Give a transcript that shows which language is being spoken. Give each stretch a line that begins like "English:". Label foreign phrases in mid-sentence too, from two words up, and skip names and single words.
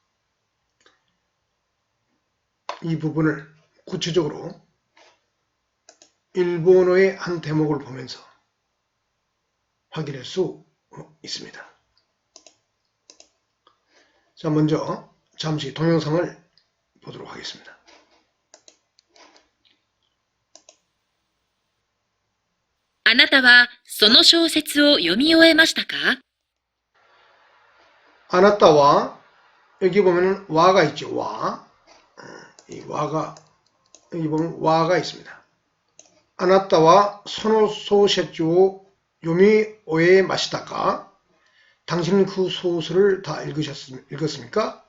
Korean: 이 부분을 구체적으로 일본어의 한 대목을 보면서 확인할 수 있습니다. 자, 먼저 잠시 동영상을 보도록 하겠습니다.
Japanese: あなたはその小説を読み終えましたか?
Korean: 아나타와 여기 보면은 와가 있죠. 와. 이 와가 여기 보면 와가 있습니다.
Japanese: あなたは その小説を 読み 終え ましたか?
Korean: 당신은 그 소설을 다 읽었습니까?